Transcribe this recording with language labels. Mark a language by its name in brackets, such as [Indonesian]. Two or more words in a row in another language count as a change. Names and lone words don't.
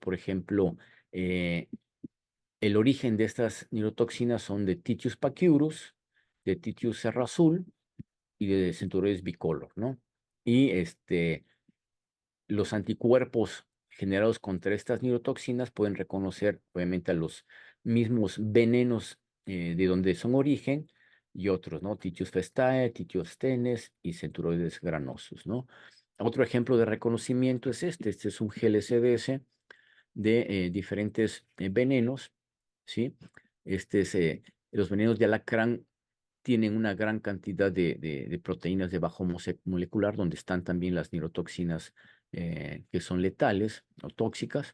[Spanish] Por ejemplo, el origen de estas neurotoxinas son de Titius pachyurus, de Titius serrazul y de Centauroides bicolor, ¿no? Y los anticuerpos generados contra estas neurotoxinas pueden reconocer, obviamente, a los mismos venenos de donde son origen, y otros, ¿no? Titius festae, Titius tenes y Centauroides granosus, ¿no? Otro ejemplo de reconocimiento es este es un GLCDS de diferentes venenos, ¿sí? Los venenos de alacrán tienen una gran cantidad de proteínas de bajo molecular, donde están también las neurotoxinas que son letales o tóxicas.